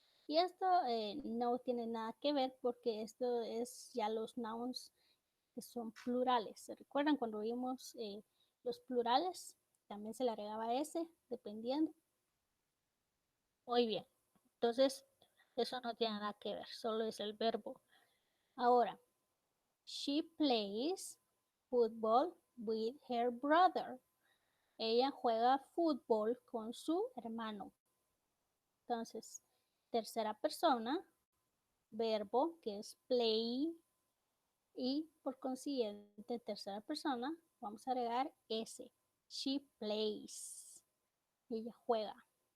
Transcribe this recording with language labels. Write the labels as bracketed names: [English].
[Spanish] Y esto no tiene nada que ver porque esto es ya los nouns que son plurales. ¿Se recuerdan cuando vimos los plurales? También se le agregaba S dependiendo. Muy bien. Entonces, eso no tiene nada que ver, solo es el verbo. Ahora, [English] she plays football with her brother. [Spanish] Ella juega fútbol con su hermano. Entonces, tercera persona, verbo que es play y por consiguiente tercera persona vamos a agregar S. [English] She plays. [Spanish] Ella juega.